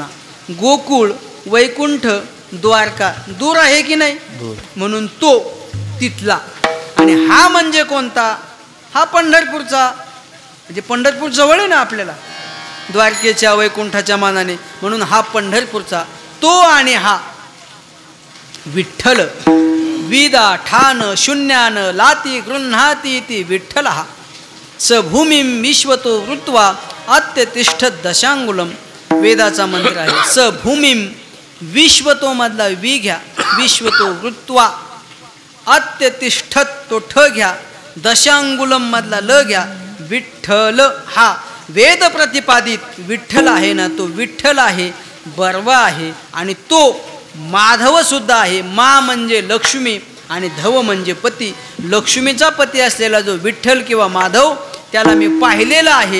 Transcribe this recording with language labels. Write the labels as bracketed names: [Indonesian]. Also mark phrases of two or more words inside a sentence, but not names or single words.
[Marathi] गोकुळ वैकुंठ द्वारका दूर आहे की नाही म्हणून तो तिथला आणि हा म्हणजे कोणता? हा पंढरपूरचा. म्हणजे पंढरपूर जवळ आहे ना आपल्याला, द्वारकेच्या वैकुंठाच्या मानाने, म्हणून हा पंढरपूरचा. तो आणि हा विठ्ठल. [Sanskrit] विदा ठान शून्यान लाती गृह्णाती ती विठ्ठल हा. स भूमिं विश्वतो वृत्वा अत्यतिष्ठत दशांगुलम. [Marathi] वेदाचा मंत्र आहे. [Sanskrit] स भूमिं विश्वतो [Marathi] मधला वि घ्या, [Sanskrit] विश्वतो वृत्वा अत्यतिष्ठत [Marathi] तो ठ घ्या, दशांगुलम मधला ल घ्या. विठ्ठल हा वेद प्रतिपादित विठ्ठल आहे ना, तो विठ्ठल आहे, बर्वा आहे आणि तो माधव सुद्धा आहे. मा म्हणजे लक्ष्मी आणि धव म्हणजे पती. लक्ष्मीचा पती असलेला जो विठ्ठल किंवा माधव, त्याला मी पाहिलेला आहे.